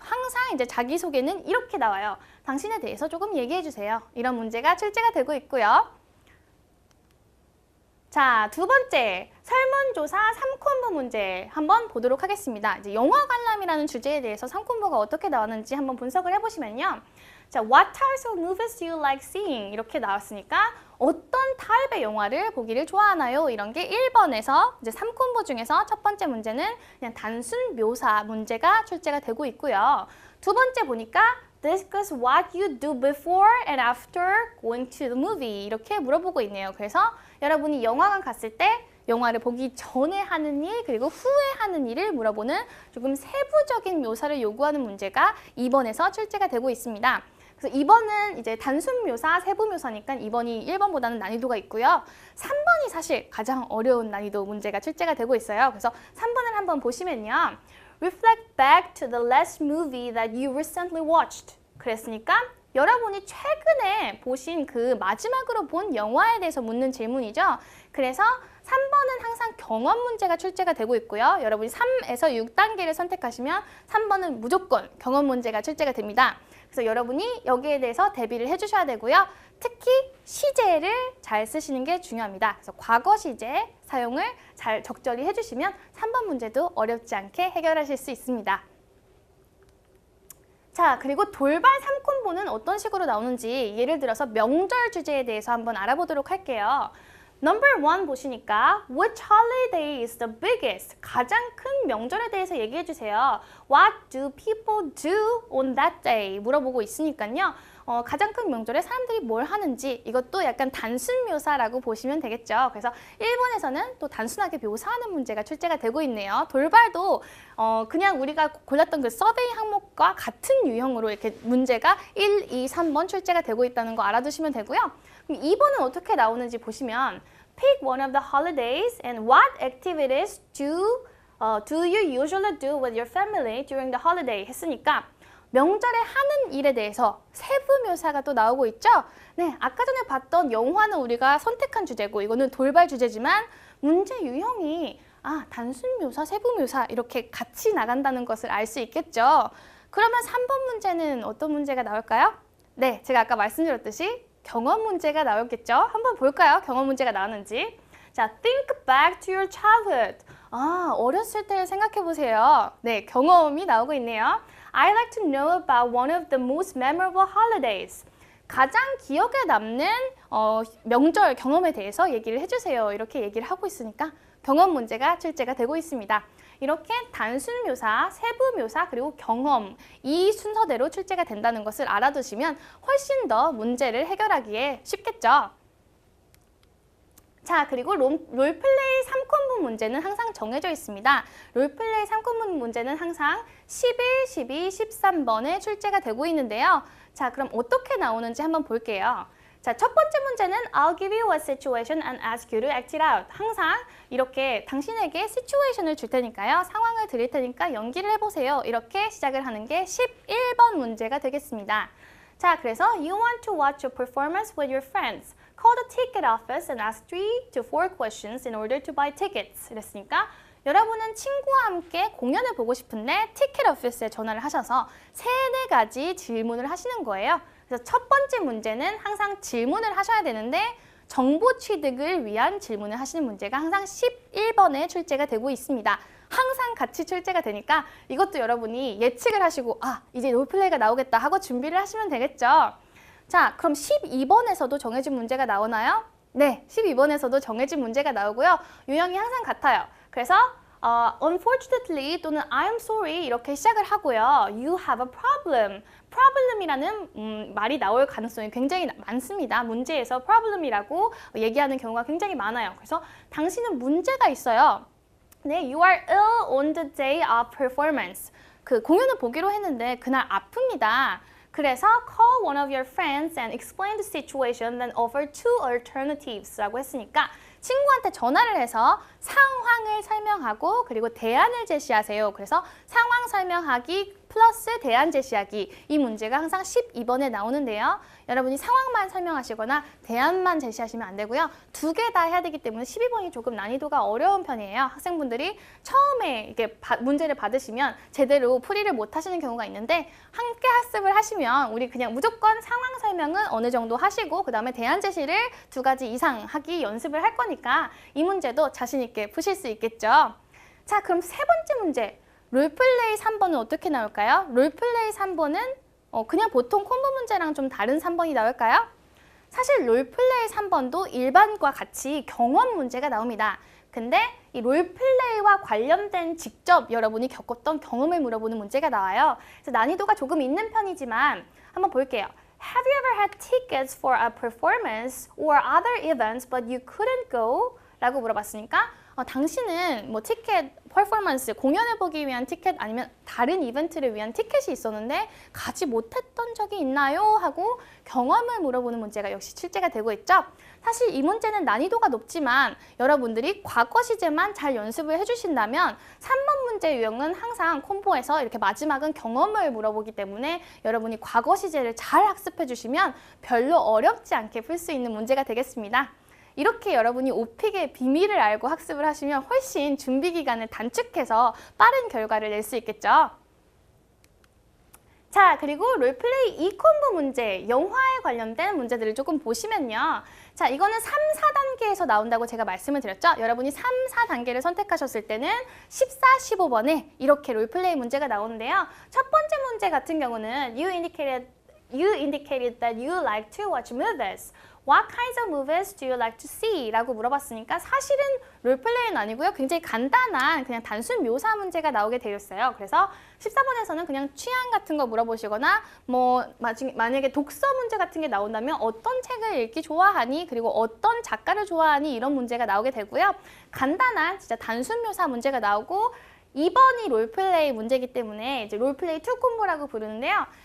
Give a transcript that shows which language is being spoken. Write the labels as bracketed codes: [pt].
[ko] 항상 이제 자기소개는 이렇게 나와요. 당신에 대해서 조금 얘기해 주세요. 이런 문제가 출제가 되고 있고요. 자, 두 번째, 설문조사 3콤보 문제 한번 보도록 하겠습니다. 이제 영화 관람이라는 주제에 대해서 3콤보가 어떻게 나왔는지 한번 분석을 해보시면요. [en] 자, What types of movies do you like seeing? [ko] 이렇게 나왔으니까 어떤 타입의 영화를 보기를 좋아하나요? 이런 게 1번에서 이제 3콤보 중에서 첫 번째 문제는 그냥 단순 묘사 문제가 출제가 되고 있고요. 두 번째 보니까 [en] Discuss what you do before and after going to the movie [ko] 이렇게 물어보고 있네요. 그래서 여러분이 영화관 갔을 때 영화를 보기 전에 하는 일 그리고 후에 하는 일을 물어보는 조금 세부적인 묘사를 요구하는 문제가 2번에서 출제가 되고 있습니다. 그래서 2번은 이제 단순 묘사, 세부 묘사니까 2번이 1번보다는 난이도가 있고요. 3번이 사실 가장 어려운 난이도 문제가 출제가 되고 있어요. 그래서 3번을 한번 보시면요. [en] Reflect back to the last movie that you recently watched. [ko] 그랬으니까 여러분이 최근에 보신 그 마지막으로 본 영화에 대해서 묻는 질문이죠. 그래서 3번은 항상 경험 문제가 출제가 되고 있고요. 여러분이 3에서 6단계를 선택하시면 3번은 무조건 경험 문제가 출제가 됩니다. 그래서 여러분이 여기에 대해서 대비를 해주셔야 되고요. 특히 시제를 잘 쓰시는 게 중요합니다. 그래서 과거 시제 사용을 잘 적절히 해주시면 3번 문제도 어렵지 않게 해결하실 수 있습니다. 자, 그리고 돌발 3콤보는 어떤 식으로 나오는지 예를 들어서 명절 주제에 대해서 한번 알아보도록 할게요. [en] Number 1 [ko] 보시니까 [en] Which holiday is the biggest? [ko] 가장 큰 명절에 대해서 얘기해 주세요. [en] What do people do on that day? [ko] 물어보고 있으니까요. 가장 큰 명절에 사람들이 뭘 하는지 이것도 약간 단순 묘사라고 보시면 되겠죠. 그래서 1번에서는 또 단순하게 묘사하는 문제가 출제가 되고 있네요. 돌발도 그냥 우리가 골랐던 그 서베이 항목과 같은 유형으로 이렇게 문제가 1, 2, 3번 출제가 되고 있다는 거 알아두시면 되고요. 그럼 2번은 어떻게 나오는지 보시면 [en] Pick one of the holidays and what activities do you usually do with your family during the holiday [ko] 했으니까 명절에 하는 일에 대해서 세부 묘사가 또 나오고 있죠? 네, 아까 전에 봤던 영화는 우리가 선택한 주제고 이거는 돌발 주제지만 문제 유형이 단순 묘사, 세부 묘사 이렇게 같이 나간다는 것을 알 수 있겠죠? 그러면 3번 문제는 어떤 문제가 나올까요? 네, 제가 아까 말씀드렸듯이 경험 문제가 나오겠죠? 한번 볼까요? 경험 문제가 나오는지. [en] 자, think back to your childhood. [ko] 어렸을 때 생각해 보세요. 네, 경험이 나오고 있네요. [en] I'd like to know about one of the most memorable holidays. [ko] 가장 기억에 남는 명절 경험에 대해서 얘기를 해주세요. 이렇게 얘기를 하고 있으니까 경험 문제가 출제가 되고 있습니다. 이렇게 단순 묘사, 세부 묘사, 그리고 경험 이 순서대로 출제가 된다는 것을 알아두시면 훨씬 더 문제를 해결하기에 쉽겠죠. 자, 그리고 롤플레이 3콤보 문제는 항상 정해져 있습니다. 롤플레이 3콤보 문제는 항상 11, 12, 13번에 출제가 되고 있는데요. 자, 그럼 어떻게 나오는지 한번 볼게요. [en] 자, [ko] 첫 번째 문제는 [en] I'll give you a situation and ask you to act it out. [ko] 항상 이렇게 당신에게 situation을 줄 테니까요. 상황을 드릴 테니까 연기를 해보세요. 이렇게 시작을 하는 게 11번 문제가 되겠습니다. [en] 자, 그래서 You want to watch a performance with your friends. Call the ticket office and ask 3 to 4 questions in order to buy tickets. [ko] 이랬으니까 여러분은 친구와 함께 공연을 보고 싶은데 티켓 오피스에 전화를 하셔서 3-4가지 질문을 하시는 거예요. 그래서 첫 번째 문제는 항상 질문을 하셔야 되는데 정보 취득을 위한 질문을 하시는 문제가 항상 11번에 출제가 되고 있습니다. 항상 같이 출제가 되니까 이것도 여러분이 예측을 하시고 이제 롤플레이가 나오겠다 하고 준비를 하시면 되겠죠. 자, 그럼 12번에서도 정해진 문제가 나오나요? 네, 12번에서도 정해진 문제가 나오고요. 유형이 항상 같아요. 그래서 [en] unfortunately [ko] 또는 [en] I'm sorry [ko] 이렇게 시작을 하고요. [en] You have a problem. [ko] problem이라는 말이 나올 가능성이 굉장히 많습니다. 문제에서 problem이라고 얘기하는 경우가 굉장히 많아요. 그래서 당신은 문제가 있어요. [en] 네, you are ill on the day of performance. [ko] 그 공연을 보기로 했는데 그날 아픕니다. [en] 그래서 call one of your friends and explain the situation, then offer two alternatives [ko] 라고 했으니까 친구한테 전화를 해서 상황을 설명하고 그리고 대안을 제시하세요. 그래서 상황 설명하기 플러스 대안 제시하기, 이 문제가 항상 12번에 나오는데요. 여러분이 상황만 설명하시거나 대안만 제시하시면 안 되고요. 두 개 다 해야 되기 때문에 12번이 조금 난이도가 어려운 편이에요. 학생분들이 처음에 이렇게 문제를 받으시면 제대로 풀이를 못 하시는 경우가 있는데 함께 학습을 하시면 우리 그냥 무조건 상황 설명은 어느 정도 하시고 그 다음에 대안 제시를 2가지 이상 하기 연습을 할 거니까 이 문제도 자신 있게 푸실 수 있겠죠. 자, 그럼 세 번째 문제. 롤플레이 3번은 어떻게 나올까요? 롤플레이 3번은 그냥 보통 콤보 문제랑 좀 다른 3번이 나올까요? 사실 롤플레이 3번도 일반과 같이 경험 문제가 나옵니다. 근데 이 롤플레이와 관련된 직접 여러분이 겪었던 경험을 물어보는 문제가 나와요. 그래서 난이도가 조금 있는 편이지만 한번 볼게요. [en] Have you ever had tickets for a performance or other events but you couldn't go? [ko] 라고 물어봤으니까 당신은 뭐 티켓, 퍼포먼스, 공연을 보기 위한 티켓 아니면 다른 이벤트를 위한 티켓이 있었는데 가지 못했던 적이 있나요? 하고 경험을 물어보는 문제가 역시 출제가 되고 있죠. 사실 이 문제는 난이도가 높지만 여러분들이 과거 시제만 잘 연습을 해주신다면 3번 문제 유형은 항상 콤보에서 이렇게 마지막은 경험을 물어보기 때문에 여러분이 과거 시제를 잘 학습해 주시면 별로 어렵지 않게 풀 수 있는 문제가 되겠습니다. 이렇게 여러분이 오픽의 비밀을 알고 학습을 하시면 훨씬 준비 기간을 단축해서 빠른 결과를 낼 수 있겠죠. 자, 그리고 롤플레이 2콤보 문제, 영화에 관련된 문제들을 조금 보시면요. 자, 이거는 3, 4단계에서 나온다고 제가 말씀을 드렸죠. 여러분이 3, 4단계를 선택하셨을 때는 14, 15번에 이렇게 롤플레이 문제가 나오는데요. 첫 번째 문제 같은 경우는 [en] You indicated that you like to watch movies. What kinds of movies do you like to see? [ko] 라고 물어봤으니까 사실은 롤플레이는 아니고요. 굉장히 간단한 그냥 단순 묘사 문제가 나오게 되었어요. 그래서 14번에서는 그냥 취향 같은 거 물어보시거나 뭐 만약에 독서 문제 같은 게 나온다면 어떤 책을 읽기 좋아하니? 그리고 어떤 작가를 좋아하니? 이런 문제가 나오게 되고요. 간단한 진짜 단순 묘사 문제가 나오고 2번이 롤플레이 문제이기 때문에 이제 롤플레이 2 콤보라고 부르는데요.